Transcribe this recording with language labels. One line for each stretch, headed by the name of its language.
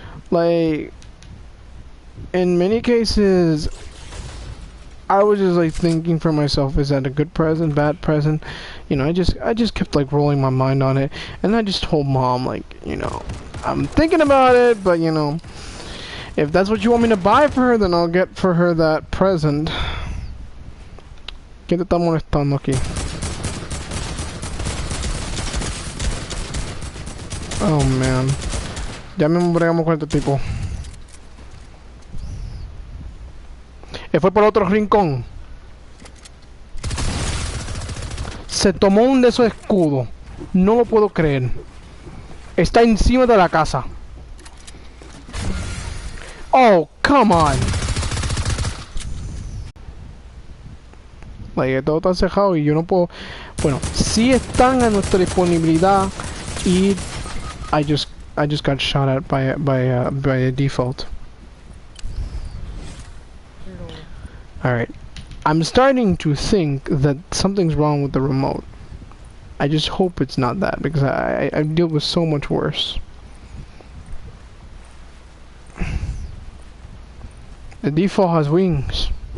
English: Like, in many cases, I was just like thinking for myself, is that a good present, bad present? You know, I just kept like rolling my mind on it, and I just told Mom, like, you know, I'm thinking about it, but you know, if that's what you want me to buy for her, then I'll get for her that present.
Spanish: ¿Quién te está molestando aquí? Oh man, ya me bregamos con este tipo. Fue por otro rincón. Se tomó un de esos escudos. No lo puedo creer. Está encima de la casa.
English: Oh, come on.
Spanish: Like, todo está cerrado y yo no puedo. Bueno, sí están a nuestra disponibilidad y
English: I just got shot at by a default. Alright, I'm starting to think that something's wrong with the remote. I just hope it's not that, because I deal with so much worse. The default has wings.